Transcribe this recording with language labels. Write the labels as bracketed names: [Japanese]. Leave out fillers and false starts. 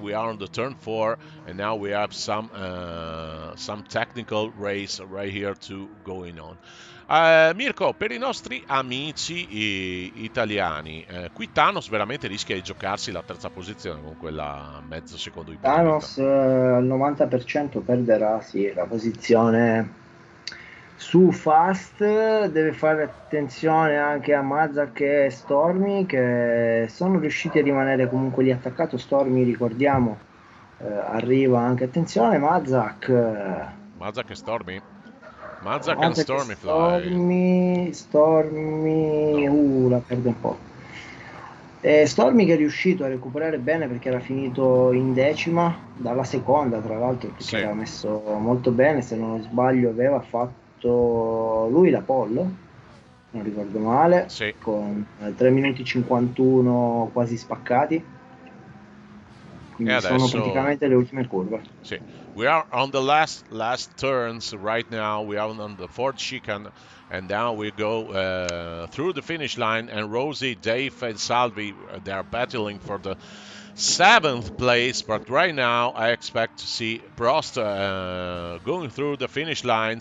[English] We are on the turn 4, and now we have some technical race right here to going on. [Italian] Mirko, per i nostri amici italiani, qui Thanos veramente rischia di giocarsi la terza posizione con quella mezzo secondo di Thanos al 90% perderà la posizione su Fast. Deve fare attenzione anche a Mazak e Stormy, che sono riusciti a rimanere comunque lì attaccato. Stormy, ricordiamo, arriva anche, attenzione, Mazak e Stormy. Mazak e Stormy fly. Stormy la perde un po'. Stormy che è riuscito a recuperare bene perché era finito in decima dalla seconda, tra l'altro, perché Sì. era messo molto bene. Se non sbaglio aveva fatto lui la pole, non ricordo male, Sì. con 3 minuti 51 quasi spaccati, quindi sono praticamente le ultime curve. Sì. [English] We are on the last turns right now. We are on the fourth chicane, and now we go through the finish line. And Rosie, Dave, and Salvi, they are battling for the 7th place. But right now, I expect to see Prost going through the finish line.